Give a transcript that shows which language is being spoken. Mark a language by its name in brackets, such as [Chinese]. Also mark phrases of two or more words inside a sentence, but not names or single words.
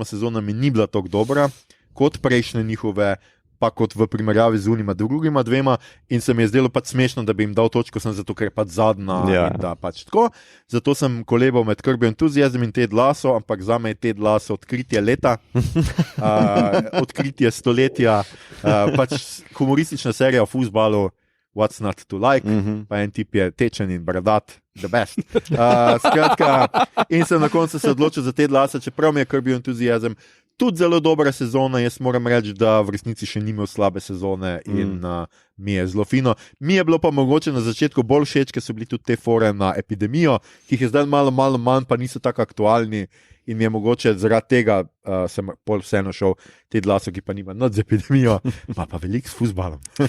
[Slovenian] sezona mi ni bila toliko dobra, kot prejšnje njihove, pa kot v primerjavi z unima drugima dvema, in se mi je zdelo pač smešno, da bi jim dal točko, sem zato, ker je pač zadnja, in da pač tako. Zato sem kolebal med Curb Your Enthusiasm in Ted Lasso, ampak za me je Ted Lasso odkritje leta, odkritje stoletja, pač humoristična serija o fuzbalu, [English] What's not to like, [Slovenian] pa en tip je tečen in bradat, [English] the best. [Slovenian] Skratka, in sem na koncu se odločil za Ted Lasso, čeprav mi je Curb Your Enthusiasm tudi zelo dobra sezona, jaz moram reči, da v resnici še ni imel slabe sezone in mi je zelo fino. Mi je bilo pa mogoče na začetku bolj všeč, ker so bili tudi te fore na epidemijo, ki jih je zdaj malo manj, pa niso tako aktualni in mi je mogoče zaradi tega sem pol vseeno šel Ted Lasso, ki pa nima nad z epidemijo, pa veliko s fuzbalom.